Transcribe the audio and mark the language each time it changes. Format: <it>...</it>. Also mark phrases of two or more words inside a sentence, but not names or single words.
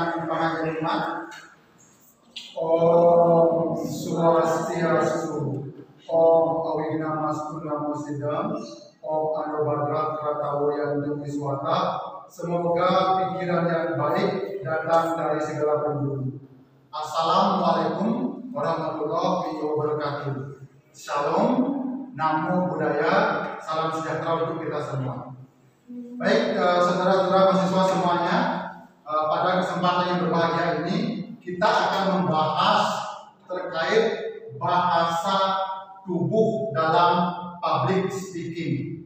<sa>Pangapunten. ॐ स्वस्त्यस्तु. ॐ अविघ्नमस्तु नमो सिद्धम्. ॐ आनोभद्राः क्रतवोयन्तु विश्वतः.</sa> <id>Semoga pikiran yang baik datang dari segala penjuru.</id> <ar>السلام عليكم ورحمة الله وبركاته.</ar> <id>Shalom,</id> <pi>Namo Buddhaya,</pi> <id>salam sejahtera untuk kita semua. Baik, saudara-saudara mahasiswa semuanya, pada kesempatan yang berbahagia ini kita akan membahas terkait bahasa tubuh dalam</id> <en>public speaking.</en>